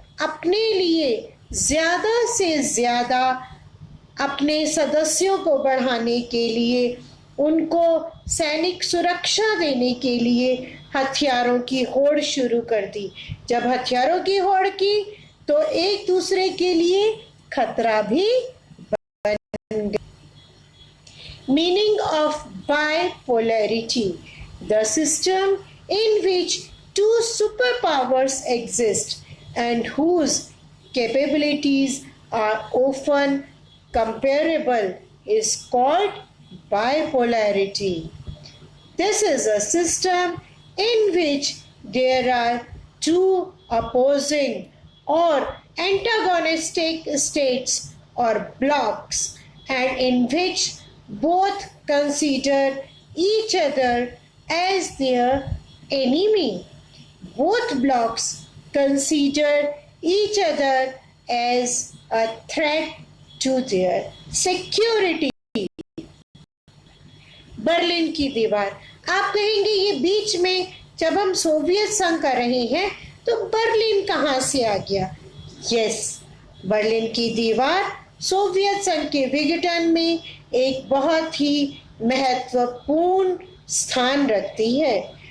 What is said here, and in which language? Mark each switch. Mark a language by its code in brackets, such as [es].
[hi] अपने लिए ज़्यादा से ज़्यादा अपने सदस्यों को बढ़ाने के लिए, उनको सैनिक सुरक्षा देने के लिए हथियारों की होड़ शुरू कर दी। जब हथियारों की होड़ की तो एक दूसरे के लिए खतरा भी बन गया। [en] Meaning of bipolarity: the system in which two superpowers exist and whose capabilities are often comparable is called bipolarity. This is a system in which there are two opposing or antagonistic states or blocks, and in which both consider each other as their enemy. Both blocks consider each other as a threat to their security. [hi] Berlin की दीवार, आप कहेंगे ये बीच में जब हम Soviet संघ कर रहे हैं तो बर्लिन कहाँ से आ गया? यस, बर्लिन की दीवार सोवियत संघ के विघटन में एक बहुत ही महत्वपूर्ण स्थान रखती है।